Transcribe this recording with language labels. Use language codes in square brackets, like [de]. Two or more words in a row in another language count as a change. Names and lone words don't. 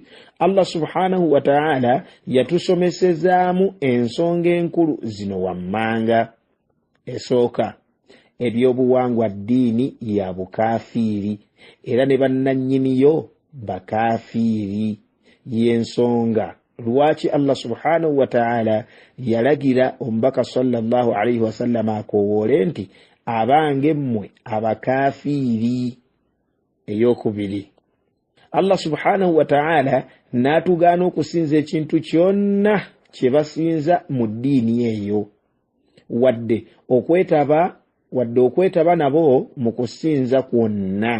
[ar] الله سبحانه وتعالى [lg] yatusomesezaamu ensonga enkulu zino wammanga. Esooka, ebyobuwangwa ddiini ya bukafiiri era ne bannannyiniyo bakafiiri. Y'ensonga lwaki [ar] الله سبحانه وتعالى [lg] yalagira omubaka [ar] صلى الله عليه وسلم [lg] akowoole nti abange mmwe abakafiiri. Eyokubiri, [ar] الله سبحانه وتعالى [lg] n'atugaana okusinza ekintu kyonna kye basinza mu ddiini eyo, wadde okwetaba nabo mu kusinza kwonna.